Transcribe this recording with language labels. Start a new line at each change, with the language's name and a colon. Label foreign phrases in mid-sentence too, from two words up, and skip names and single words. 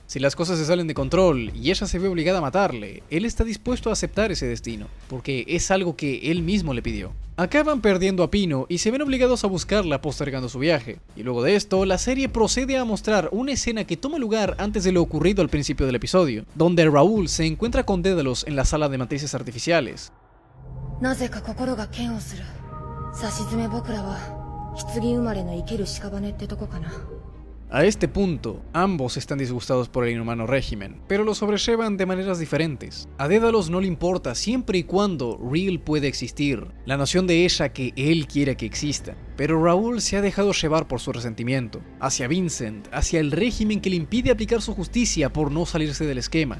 Spanish: Si las cosas se salen de control y ella se ve obligada a matarle, él está dispuesto a aceptar ese destino, porque es algo que él mismo le pidió. Acaban perdiendo a Pino y se ven obligados a buscarla postergando su viaje. Y luego de esto, la serie procede a mostrar una escena que toma lugar antes de lo ocurrido al principio del episodio, donde Raúl se encuentra con Dédalos en la sala de matrices artificiales.
Japanese: なぜか心が嫌悪する。さしずめ僕らは棺生まれの生ける屍ってとこかな。
Spanish: A este punto, ambos están disgustados por el inhumano régimen, pero lo sobrellevan de maneras diferentes. A Dédalos no le importa siempre y cuando Real puede existir, la noción de ella que él quiere que exista. Pero Raúl se ha dejado llevar por su resentimiento, hacia Vincent, hacia el régimen que le impide aplicar su justicia por no salirse del esquema.